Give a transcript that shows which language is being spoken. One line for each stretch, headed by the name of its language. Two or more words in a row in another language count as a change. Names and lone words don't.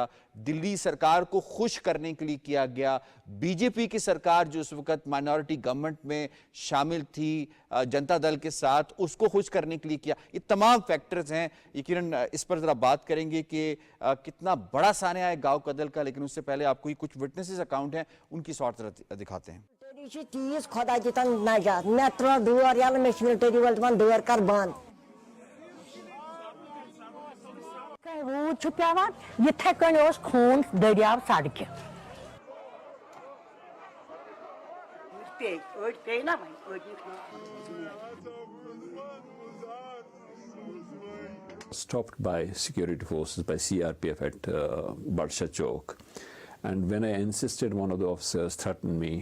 Urdu: دلی سرکار کو خوش کرنے کے لیے کیا گیا۔ بی جے پی کی سرکار جو اس وقت مائنورٹی گورنمنٹ میں شامل تھی جنتا دل کے ساتھ، اس کو خوش کرنے کے لیے کیا۔ یہ تمام فیکٹرز ہیں، یقیناً اس پر ذرا بات کریں گے کہ کتنا بڑا سانحہ ہے گاؤ کدل کا، لیکن اس سے پہلے آپ کو کچھ
English: witnesses account
Urdu: ہیں ان کی صورت دکھاتے ہیں۔
Kashmiri: چیز خدا دتن نجات مے ترو دور یل مے ملٹری ول دپان دور کر بند روز پیوان یتھے کن خون دریاو سڑکہ
English: stopped by security forces, by CRPF at Badsha Chowk. And when I insisted, one of the officers threatened me.